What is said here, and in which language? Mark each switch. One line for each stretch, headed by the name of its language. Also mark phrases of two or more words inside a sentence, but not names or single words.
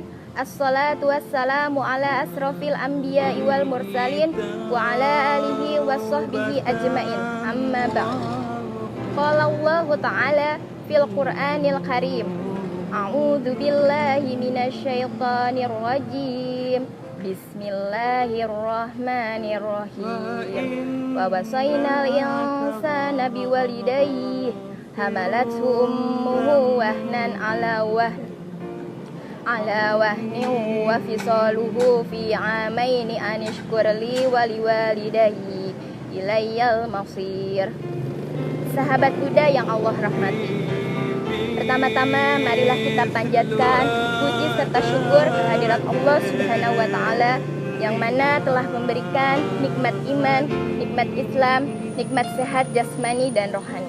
Arabic: الصلاة والسلام على أشرف الأنبياء والمرسلين وعلى آله وصحبه أجمعين. أما بعد. قال الله تعالى في القرآن الكريم. أعوذ بالله من الشيطان الرجيم. بسم الله الرحمن الرحيم. ووصينا الإنسان بوالديه حملته أمه وهنا على وهن وفصاله في عامين أن اشكر لي ولوالديه إلي المصير.
Indonesian: Sahabat Buddha yang Allah rahmati, pertama-tama marilah kita panjatkan puji serta syukur kehadirat Allah
Arabic: سبحانه وتعالى
Indonesian: yang mana telah memberikan nikmat iman, nikmat Islam, nikmat sehat jasmani dan rohani.